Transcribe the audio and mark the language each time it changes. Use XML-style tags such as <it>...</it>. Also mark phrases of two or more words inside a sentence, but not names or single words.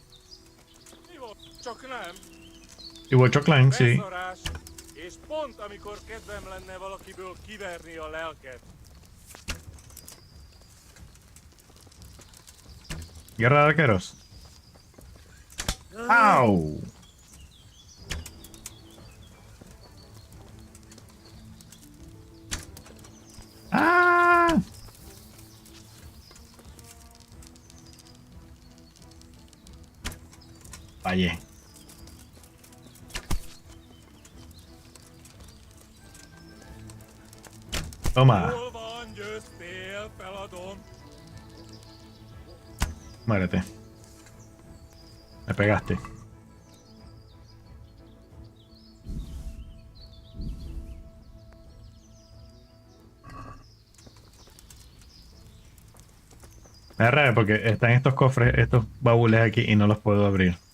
<hu>Csak nem.</hu> <es>Igual Choclan, sí.</es> <hu>Beszarás, és pont amikor kedvem lenne valakiből kiverni a lelket.</hu> <es>Guerra de arqueros. ¡Au! ¡Ah! Fallé. Toma.</es> <hu>Hol van, győztél, feladom.</hu> <es>Muérete. Me pegaste. Me da rabia porque están estos cofres, estos baúles aquí y no los puedo abrir.</es>